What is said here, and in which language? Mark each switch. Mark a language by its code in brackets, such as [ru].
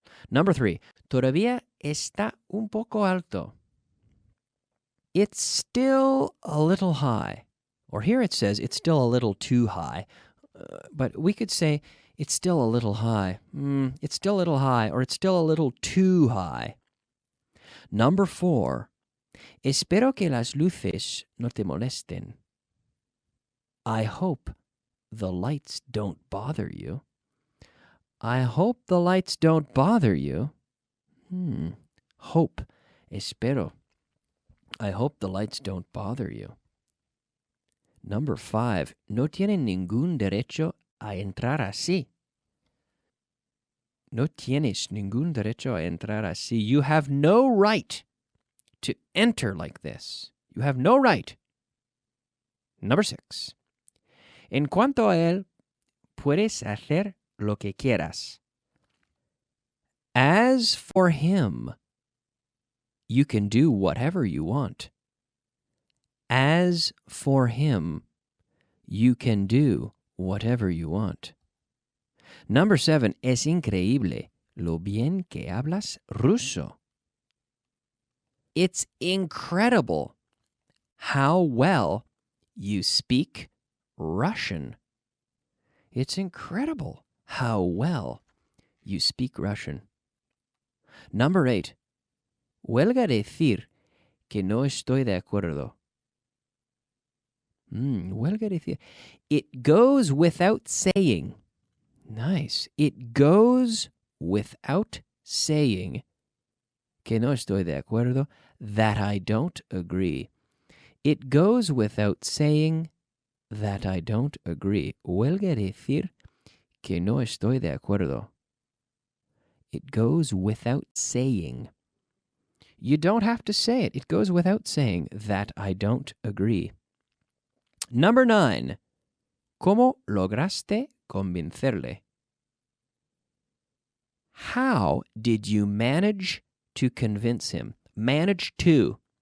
[en] Number 3, [es] todavía está un poco alto. [en] It's still a little high. Or here it says it's still a little too high. But we could say it's still a little high. It's still a little high, or it's still a little too high. Number 4, [es] espero que las luces no te molesten. [en] I hope the lights don't bother you. I hope the lights don't bother you. Hope, espero. I hope the lights don't bother you. Number 5, [es] no tienen ningún derecho a entrar así. No tienes ningún derecho a entrar así. [en] You have no right to enter like this. You have no right. Number 6, [es] en cuanto a él, puedes hacer lo que quieras. [en] As for him, you can do whatever you want. As for him, you can do whatever you want. Number 7, [es] es increíble lo bien que hablas ruso. [en] It's incredible how well you speak Russian. It's incredible how well you speak Russian. Number 8, [es] huelga decir que no estoy de acuerdo. Huelga decir. [en] It goes without saying. Nice. It goes without saying [es] que no estoy de acuerdo, [en] that I don't agree. It goes without saying that I don't agree. [es] Huelga decir que no estoy de acuerdo. [en] It goes without saying. You don't have to say it. It goes without saying that I don't agree. Number 9, [es] ¿cómo lograste convencerle? [en] How did you manage to convince him? Manage to.